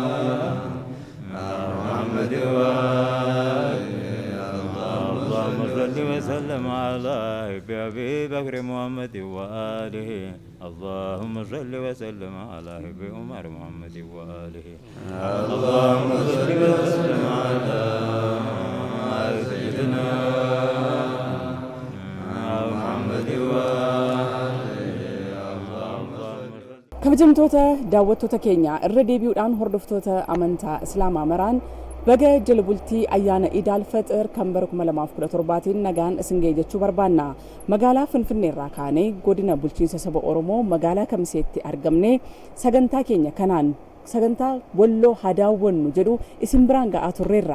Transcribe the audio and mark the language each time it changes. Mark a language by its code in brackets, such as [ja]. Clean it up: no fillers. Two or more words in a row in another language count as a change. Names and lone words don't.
[ar] محمد وآله اللهم صل وسلم على أبي بكر محمد وآله اللهم صل وسلم على أبي عمر محمد وآله اللهم صل وسلم على سيدنا محمد [om] kabajamtoota daawwattoota keenya irra deebi'uudhaan hordoftoota amantaa islaamaa maraan baga jala bultii ayyaana iidaal faxir kan bara 2017tiin nagaan isin ga'e jechuu barbaanna. Magaalaa Finfinnee irraa kaanee godina bulchiinsa saba Oromoo magaalaa Kamiseetti argamne sagantaa keenya kanaan sagantaa walloo hadaawwannu jedhu isin biraan ga'aa turreerra.